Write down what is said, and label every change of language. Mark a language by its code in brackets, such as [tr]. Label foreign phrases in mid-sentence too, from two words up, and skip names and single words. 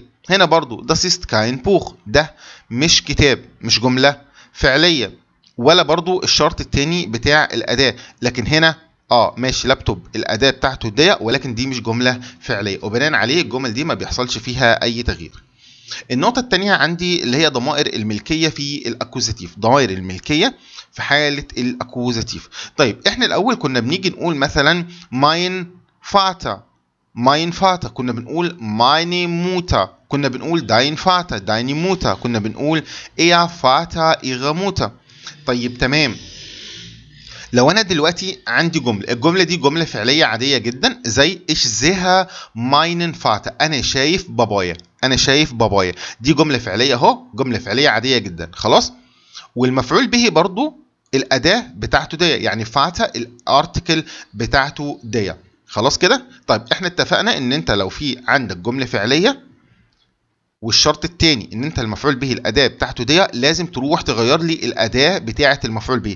[ar] هنا برضو [de] das ist kein Buch، [ar] ده مش كتاب، مش جملة فعلية. ولا برضو الشرط التاني بتاع الأداة. لكن هنا ماشي لابتوب الأداة بتاعته دي، ولكن دي مش جملة فعلية، وبناء عليه الجمل دي ما بيحصلش فيها أي تغيير. النقطة التانية عندي اللي هي ضمائر الملكية في الأكوزاتيف، ضمائر الملكية في حالة الأكوزاتيف. طيب احنا الأول كنا بنيجي نقول مثلا [de] mein Vater [ar] كنا بنقول [de] meine Mutter، [ar] كنا بنقول [de] dein Vater deine Mutter، [ar] كنا بنقول [de] ihr Vater ihre Mutter. [ar] طيب تمام. لو انا دلوقتي عندي الجمله دي جمله فعليه عاديه جدا زي [de] ich sehe meinen Vater، [ar] انا شايف بابايا، دي جمله فعليه اهو، جمله فعليه عاديه جدا خلاص. والمفعول به برضو الاداه بتاعته دي، يعني فاتا الارتكل بتاعته دي خلاص كده. طيب احنا اتفقنا ان انت لو في عندك جمله فعليه والشرط التاني ان انت المفعول به الاداه بتاعته دي، لازم تروح تغير لي الاداه بتاعه المفعول به.